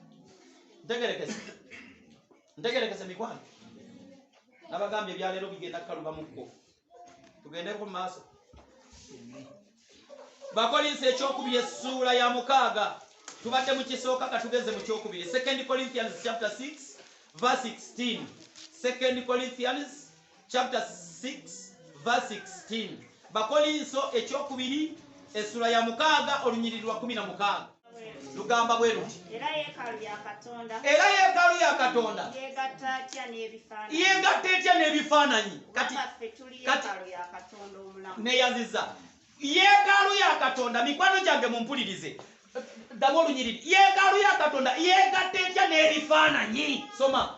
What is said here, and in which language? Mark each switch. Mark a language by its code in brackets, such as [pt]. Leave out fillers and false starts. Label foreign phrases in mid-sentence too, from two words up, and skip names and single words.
[lg] ntegerekese mikwano nabagambye ebyaleero bigenda kukaluba mukko tugende ku maaso bakolinsi ekyokubiri essuula ya 6 tubadde mu kisooka katugeze mu kyokubiri [en] 2 Corinthians chapter 6 verse 16 2 Corinthians chapter 6 verse 16 [lg] bakolinso ekyokubiri essuula ya 6 olunyiriri lwa 16 lugamba bwe luti era yeekaalu ya katonda yeegatta etya n'ebifaananyi kati neeyaziza yeekaalu ya katonda mikwano gyange mumpulirize ddamu olunyiriri yeekaalu ya katonda yeegatta etya n'ebifaananyi soma